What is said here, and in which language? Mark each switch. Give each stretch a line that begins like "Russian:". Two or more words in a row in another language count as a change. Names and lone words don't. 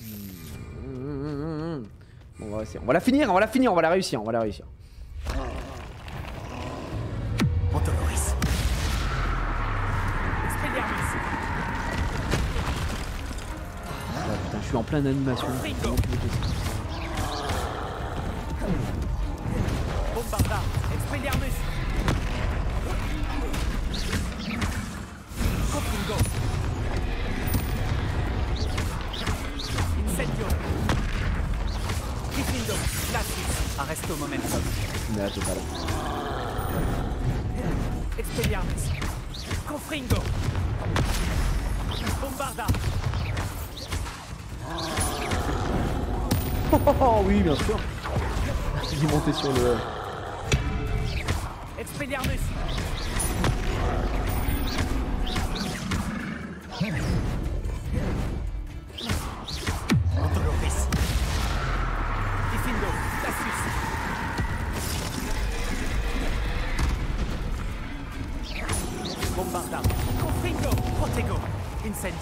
French: Bon, on va essayer. On va la finir, on va la finir, on va la réussir, on va la réussir. Ontoloris. Expelliarmus. Ah, putain, je suis en pleine animation. Comment tu veux que je dise Bombarda. Expelliarmus. Confringo. Incendio. Diffindo. Glacis. Arresto momentum. Mais là, t'es pas là. Expelliarmus. Confringo. Bombarda. Oh oui, bien sûr. Il est monté sur le... Expelliarmus. Ontoloris. Diffindo. Glacis. Bombarda. Confringo. Protego. Incendio.